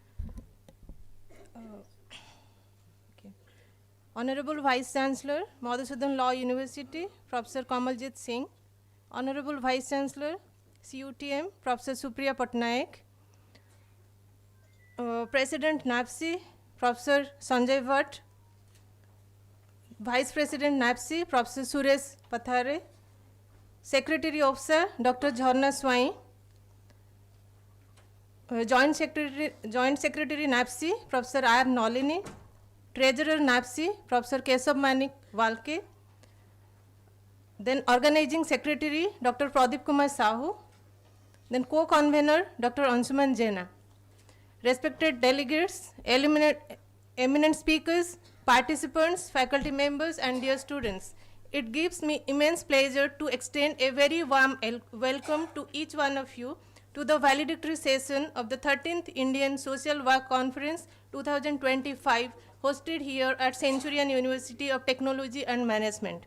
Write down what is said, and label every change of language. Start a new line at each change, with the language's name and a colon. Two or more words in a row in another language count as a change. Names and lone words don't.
English: Honorable Vice Chancellor, Madhusudan Law University, Professor Kamaljit Singh, Honorable Vice Chancellor, CUTM, Professor Supriya Patnaik, President NAPSI, Professor Sanjay Bhatt, Vice President NAPSI, Professor Suresh Pathare, Secretary Officer, Dr. Jharna Swai, Joint Secretary NAPSI, Professor R. Nalini, Treasurer NAPSI, Professor Keshav Manik Walke, then Organizing Secretary, Dr. Pradeep Kumar Sahu, then Co-Convener, Dr. Anshuman Jaina. Respected delegates, eminent speakers, participants, faculty members, and dear students, it gives me immense pleasure to extend a very warm welcome to each one of you to the valedictory session of the 13th Indian Social Work Conference 2025 hosted here at Centurion University of Technology and Management.